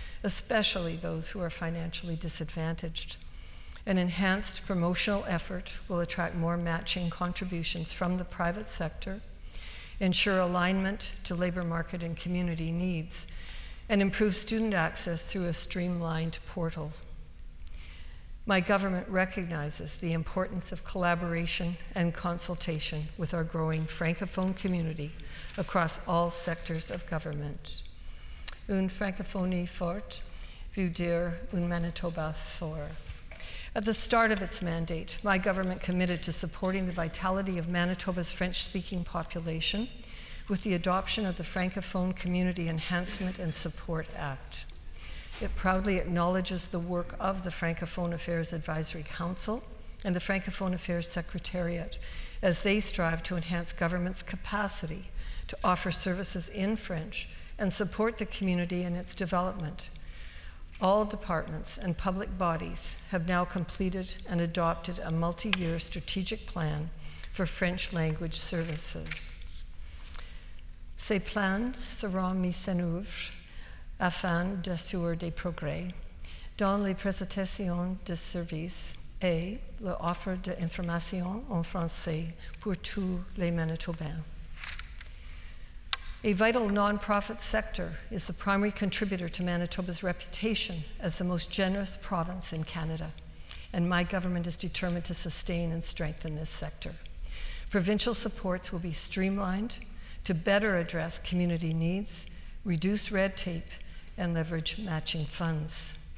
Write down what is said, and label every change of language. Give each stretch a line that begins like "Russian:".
English: especially those who are financially disadvantaged. An enhanced promotional effort will attract more matching contributions from the private sector, ensure alignment to labor market and community needs, and improve student access through a streamlined portal. My government recognizes the importance of collaboration and consultation with our growing Francophone community across all sectors of government.
French: Une francophonie forte veut dire un Manitoba fort.
English: At the start of its mandate, my government committed to supporting the vitality of Manitoba's French-speaking population with the adoption of the Francophone Community Enhancement and Support Act. It proudly acknowledges the work of the Francophone Affairs Advisory Council and the Francophone Affairs Secretariat as they strive to enhance government's capacity to offer services in French and support the community in its development. All departments and public bodies have now completed and adopted a multi-year strategic plan for French language services.
French: Ces plans seront mis en œuvre afin d'assurer des progrès dans les prestations de services et l'offre d'informations en français pour tous les Manitobains.
English: A vital nonprofit sector is the primary contributor to Manitoba's reputation as the most generous province in Canada, and my government is determined to sustain and strengthen this sector. Provincial supports will be streamlined to better address community needs, reduce red tape, and leverage matching funds.